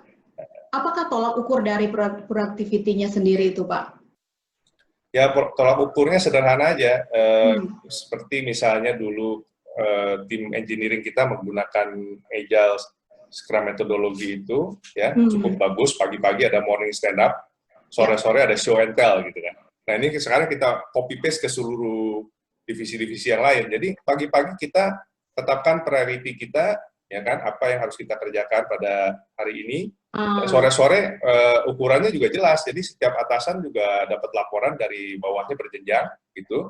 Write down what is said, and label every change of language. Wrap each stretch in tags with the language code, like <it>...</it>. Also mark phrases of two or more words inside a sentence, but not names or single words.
<id>Apakah tolak ukur dari productivity-nya sendiri itu, Pak? Ya, tolak ukurnya sederhana aja. Seperti misalnya dulu tim engineering kita menggunakan Agile Scrum metodologi itu, ya cukup bagus. Pagi-pagi ada</id> <en>morning stand up,</en> <id>sore-sore ada</id> <en>show and tell</en> <id>gitu kan. Nah ini sekarang kita</id> <en>copy paste</en> <id>ke seluruh divisi-divisi yang lain. Jadi pagi-pagi kita tetapkan priority kita, ya kan, apa yang harus kita kerjakan pada hari ini. Sore-sore ukurannya juga jelas. Jadi setiap atasan juga dapat laporan dari bawahnya berjenjang gitu.</id>